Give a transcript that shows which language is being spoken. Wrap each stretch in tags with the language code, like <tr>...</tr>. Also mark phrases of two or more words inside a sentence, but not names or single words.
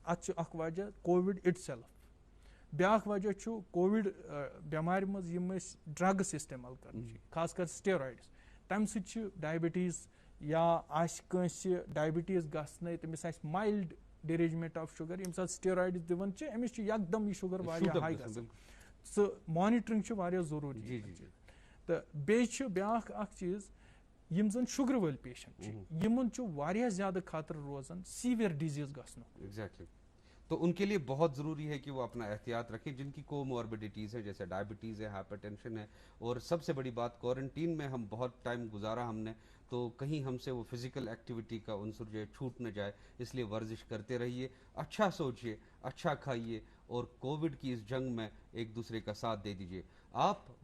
<ks>اتھ چھُ اکھ وجہ کووِڈ</ks> <en>it self.</en> <ks>بیاکھ وجہ چھُ کووِڈ بٮ۪مارِ منٛز یِم أسۍ ڈرگس استعمال کران چھِ, خاص کر سٹیرایڈس, تمہِ سۭتۍ چھِ ڈایبٹیٖز یا آسہِ کٲنٛسہِ ڈایبٹیٖز گژھنَے, تٔمِس آسہِ</ks> <en>mild derangement of sugar,</en> <ks>ییٚمہِ ساتہٕ سٹیرایڈس دِوان چھِ أمِس چھُ یکدم یہِ شُگر واریاہ ہاے گژھان. سُہ مانِٹرنگ چھِ واریاہ ضروٗری. تہٕ بیٚیہِ چھُ بیاکھ اکھ چیٖز, یم زن شُگر وٲلۍ پیشنٹ چھِ یمن چھُ واریاہ زیادٕ خطرٕ روزان</ks> <en>severe disease</en> <ks>گژھنُک.</ks> <en>ایگزیکٹلی.</en> <ur>تو ان کے لیے بہت ضروری ہے کہ وہ اپنا احتیاط رکھیں جن کی کوموربڈیٹیز ہے, جیسے ڈائبٹیز ہے, ہائپر ٹینشن ہے, اور سب سے بڑی بات کوارنٹین میں ہم بہت ٹائم گزارا ہم نے, تو کہیں ہم سے وہ</ur> <en>physical activity</en> <ur>کا عنصر جو ہے چھوٹ نہ جائے, اس لیے ورزش کرتے رہیے, اچھا سوچیے, اچھا کھائیے, اور کووڈ کی اس جنگ میں ایک دوسرے کا ساتھ دے دیجیے.</ur>